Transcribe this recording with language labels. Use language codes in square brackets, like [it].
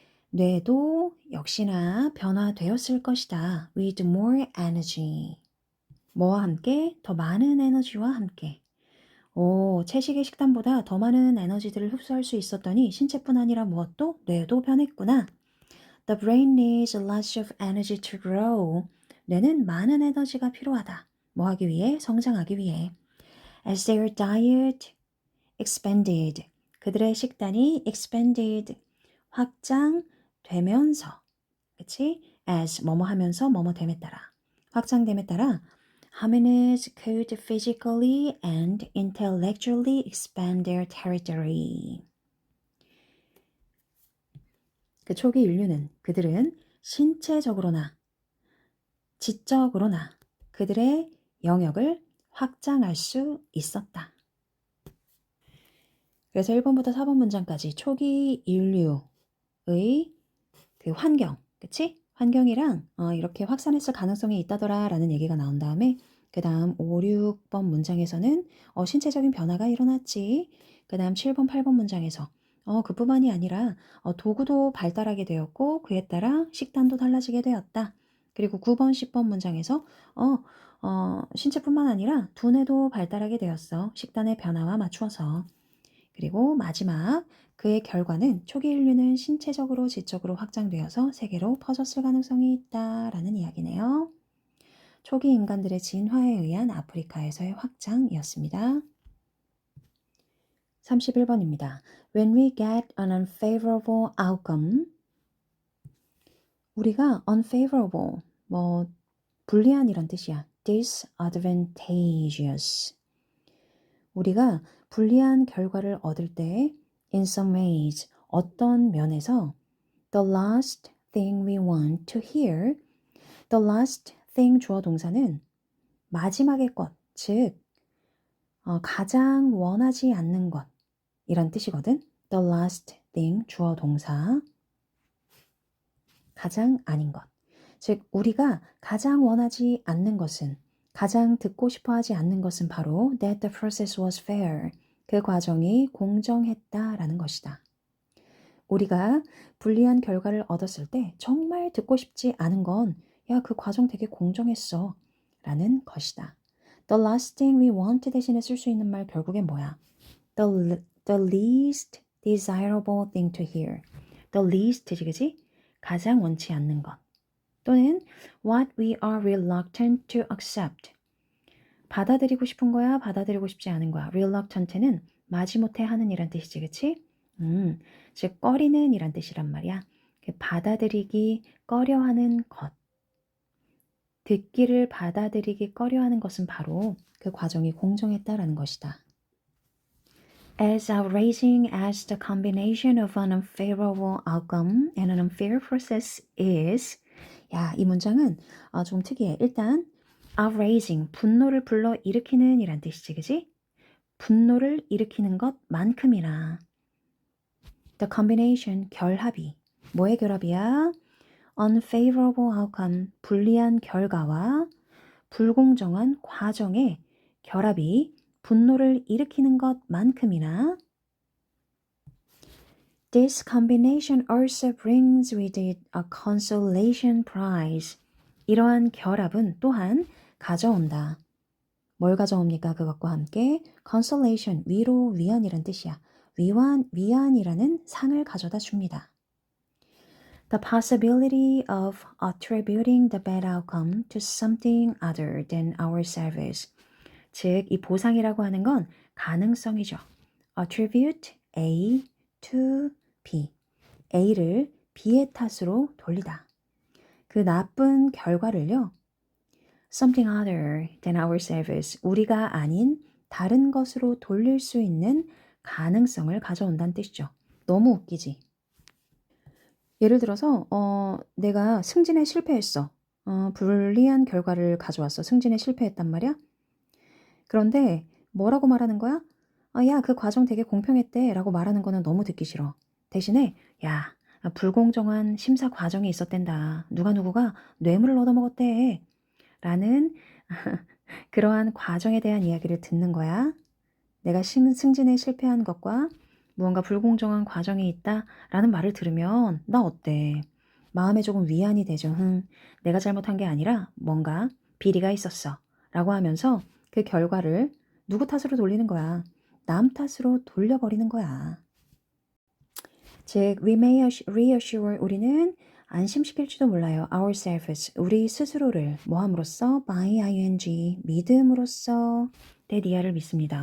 [ko] 뇌도 역시나 변화되었을 것이다. [en] with more energy. [ko] 뭐와 함께? 더 많은 에너지와 함께. 채식의 식단보다 더 많은 에너지들을 흡수할 수 있었더니 신체뿐 아니라 무엇도? 뇌도 변했구나. [en] The brain needs lots of energy to grow. [ko] 뇌는 많은 에너지가 필요하다. 뭐 하기 위해? 성장하기 위해. [en] As their diet expanded. [ko] 그들의 식단이 expanded. 확장되면서. 그치? As 뭐뭐 하면서 뭐뭐 됨에 따라. 확장됨에 따라 [en] hominids could physically and intellectually expand their territory. [ko] 그 초기 인류는 그들은 신체적으로나 지적으로나 그들의 영역을 확장할 수 있었다. 그래서 1번부터 4번 문장까지 초기 인류의 그 환경, 그치? 환경이랑 이렇게 확산했을 가능성이 있다더라 라는 얘기가 나온 다음에 그 다음 5, 6번 문장에서는 신체적인 변화가 일어났지. 그 다음 7번, 8번 문장에서 그뿐만이 아니라 도구도 발달하게 되었고 그에 따라 식단도 달라지게 되었다. 그리고 9번, 10번 문장에서 신체뿐만 아니라 두뇌도 발달하게 되었어. 식단의 변화와 맞추어서. 그리고 마지막 그의 결과는 초기 인류는 신체적으로 지적으로 확장되어서 세계로 퍼졌을 가능성이 있다라는 이야기네요. 초기 인간들의 진화에 의한 아프리카에서의 확장이었습니다. 31번입니다. [en] When we get an unfavorable outcome, [ko] 우리가 [en] unfavorable, [ko] 불리한이란 뜻이야. [en] disadvantageous. [ko] 우리가 불리한 결과를 얻을 때 [en] in some ways, [ko] 어떤 면에서 [en] the last thing we want to hear, the last thing [ko] 주어 동사는 마지막의 것, 즉 가장 원하지 않는 것 이란 뜻이거든. [en] The last thing [ko] 주어 동사 가장 아닌 것. 즉 우리가 가장 원하지 않는 것은 가장 듣고 싶어 하지 않는 것은 바로 [en] that the process was fair. [ko] 그 과정이 공정했다라는 것이다. 우리가 불리한 결과를 얻었을 때 정말 듣고 싶지 않은 건 야, 그 과정 되게 공정했어. 라는 것이다. [en] The last thing we want [ko] 대신에 쓸 수 있는 말 결국엔 뭐야? [en] The least desirable thing to hear. The least지, [ko] 그지? 가장 원치 않는 것. 또는 [en] what we are reluctant to accept. [ko] 받아들이고 싶은 거야, 받아들이고 싶지 않은 거야. reluctant는 마지못해 하는 이란 뜻이지, 그치? 즉 꺼리는 이란 뜻이란 말이야. 받아들이기 꺼려하는 것. 듣기를 받아들이기 꺼려하는 것은 바로 그 과정이 공정했다라는 것이다. [en] As outraging as the combination of an unfavorable outcome and an unfair process is, [ko] 야, 이 문장은 좀 특이해. 일단 outraging, 분노를 불러 일으키는 이란 뜻이지, 그지? 분노를 일으키는 것만큼이나 the combination, 결합이. 뭐의 결합이야? [en] unfavorable outcome, [ko] 불리한 결과와 불공정한 과정의 결합이 분노를 일으키는 것만큼이나 [en] This combination also brings with it a consolation prize. [ko] 이러한 결합은 또한 가져온다. 뭘 가져옵니까? 그것과 함께 consolation, 위로, 위안이란 뜻이야. 위안이라는 상을 가져다 줍니다. [en] The possibility of attributing the bad outcome to something other than ourselves. [ko] 즉, 이 보상이라고 하는 건 가능성이죠. [en] attribute A to B. [ko] A를 B의 탓으로 돌리다. 그 나쁜 결과를요. [en] something other than ourselves. [ko] 우리가 아닌 다른 것으로 돌릴 수 있는 가능성을 가져온다는 뜻이죠. 너무 웃기지? 예를 들어서 내가 승진에 실패했어. 불리한 결과를 가져왔어. 승진에 실패했단 말이야. 그런데 뭐라고 말하는 거야? 야, 그 과정 되게 공평했대 라고 말하는 거는 너무 듣기 싫어. 대신에 야, 불공정한 심사 과정이 있었댄다. 누구가 뇌물을 얻어먹었대. 라는 그러한 과정에 대한 이야기를 듣는 거야. 내가 승진에 실패한 것과 무언가 불공정한 과정이 있다라는 말을 들으면 나 어때? 마음에 조금 위안이 되죠. 내가 잘못한 게 아니라 뭔가 비리가 있었어. 라고 하면서 그 결과를 누구 탓으로 돌리는 거야. 남 탓으로 돌려버리는 거야. 즉, [en] we may reassure, [ko] 우리는 안심시킬지도 몰라요. ourselves, 우리 스스로를 뭐 함으로써? by ing, 믿음으로써 that 믿습니다.